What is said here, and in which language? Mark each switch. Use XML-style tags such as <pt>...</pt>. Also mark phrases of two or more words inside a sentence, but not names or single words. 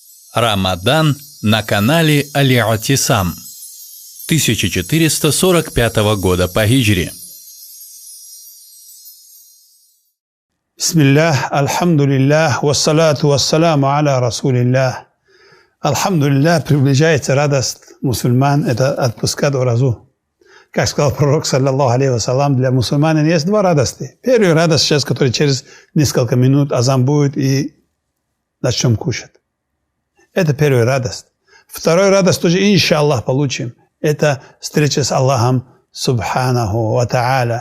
<ru>Рамадан на канале Аль-Атисам 1445 года по хиджре. Бисмиллах,</ru> <ar>الحمد لله، والصلاة والسلام على رسول الله.</ar> <ru>Альхамдулиллах, приближается радость мусульман, это отпускать уразу. Как сказал пророк,</ru> <ar>صلى الله عليه وسلم,</ar> <ru>для мусульман есть два радости. Первая радость сейчас, которая через несколько минут азан будет и начнем кушать. Это первая радость. Вторая радость тоже, иншаллах, получим. Это встреча с Аллахом,</ru> <ar>سبحانه وتعالى.</ar>